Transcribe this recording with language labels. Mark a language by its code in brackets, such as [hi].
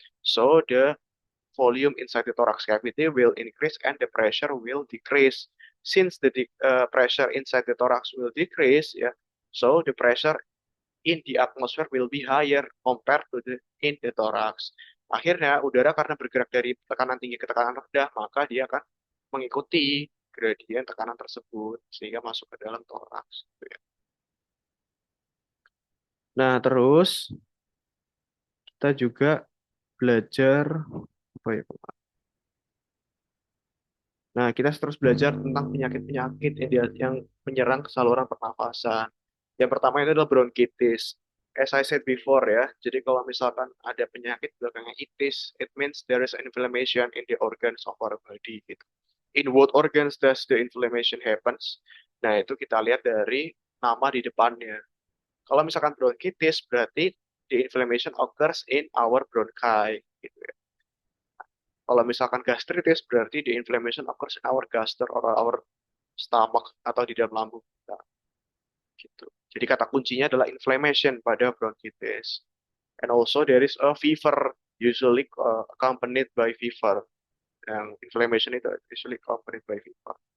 [en] So, the volume inside the thorax cavity will increase and the pressure will decrease. Since the pressure inside the thorax will decrease, ya, so the pressure in the atmosphere will be higher compared to the in the thorax. [id] Akhirnya udara karena bergerak dari tekanan tinggi ke tekanan rendah, maka dia akan mengikuti gradien tekanan tersebut sehingga masuk ke dalam toraks. Gitu ya. Nah, terus kita juga belajar apa ya? Nah, kita terus belajar tentang penyakit-penyakit yang menyerang saluran pernafasan. Yang pertama itu adalah bronkitis. [en] As I said before ya, [id] jadi kalau misalkan ada penyakit belakangnya itis, [en] it means there is inflammation in the organs of our body gitu. In what organs does the inflammation happens? [id] Nah, itu kita lihat dari nama di depannya. Kalau misalkan bronkitis berarti [en] the inflammation occurs in our bronchi gitu ya. Kalau misalkan gastritis berarti the inflammation occurs in our gaster or our stomach [id] atau di dalam lambung kita gitu. Jadi kata kuncinya adalah inflammation pada bronchitis. [en] And also there is a fever usually accompanied by fever. Yang inflammation itu usually accompanied by fever.